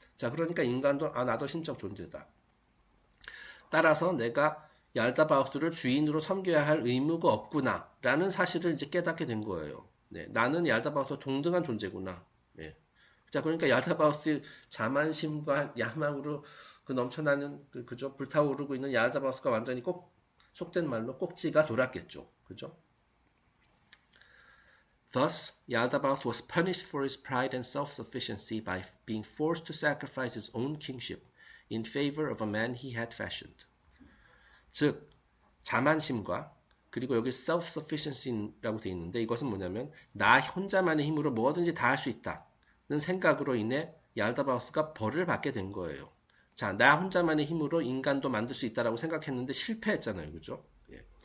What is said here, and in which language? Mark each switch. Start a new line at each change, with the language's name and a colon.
Korean: 자 그러니까 인간도 나도 신적 존재다. 따라서 내가 얄다바우스를 주인으로 섬겨야 할 의무가 없구나 라는 사실을 이제 깨닫게 된 거예요. 네, 나는 얄다바우스와 동등한 존재구나. 네. 자 그러니까 얄다바우스의 자만심과 야망으로 그 넘쳐나는 그죠 불타오르고 있는 얄다바우스가 완전히 속된 말로 꼭지가 돌았겠죠. 그죠?
English: Thus, Yaldabaoth was punished for his pride and self-sufficiency by being forced to sacrifice his own kingship in favor of a man he had fashioned.
Korean: 즉, 자만심과 그리고 여기 self-sufficiency라고 되어 있는데 이것은 뭐냐면 나 혼자만의 힘으로 뭐든지 다 할 수 있다는 생각으로 인해 얄다바우스가 벌을 받게 된 거예요. 자, 나 혼자만의 힘으로 인간도 만들 수 있다라고 생각했는데 실패했잖아요. 그죠? 예.